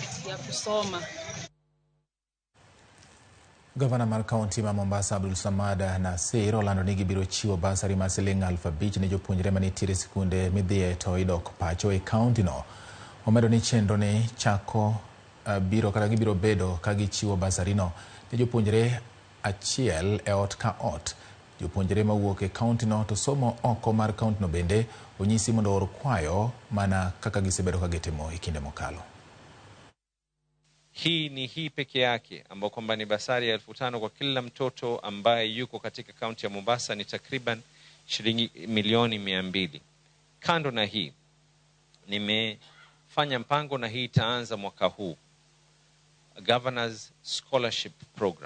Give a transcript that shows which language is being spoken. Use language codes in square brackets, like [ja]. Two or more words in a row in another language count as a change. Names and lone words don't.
[sw] ya kusoma. [luo] Gavana mar Kaunti ma Mombasa Abdul Samad Nasir olando ni gibiro chiwo basari mar siling 5,000 ne jopuonjre manitiere sikunde midhiye to idok pacho e kaunti no. Omedo ni chenro ni chako gibiro bedo ka gichiwo basari no ne jopuonjre achiel e ot ka ot. Jopuonjre mawuok e kaunti no to somo oko mar kaunti no bende onyisi mondo or kwayo mana kaka gisebedo ka gitimo e kinde mokalo. [sw] Hii ni hii peke yake ambao kwamba ni basari ya 5,000 kwa kila mtoto ambaye yuko katika kaunti ya Mombasa, ni takriban shilingi milioni 200. Kando na hii, nimefanya mpango na hii itaanza mwaka huu, Governor's Scholarship Program.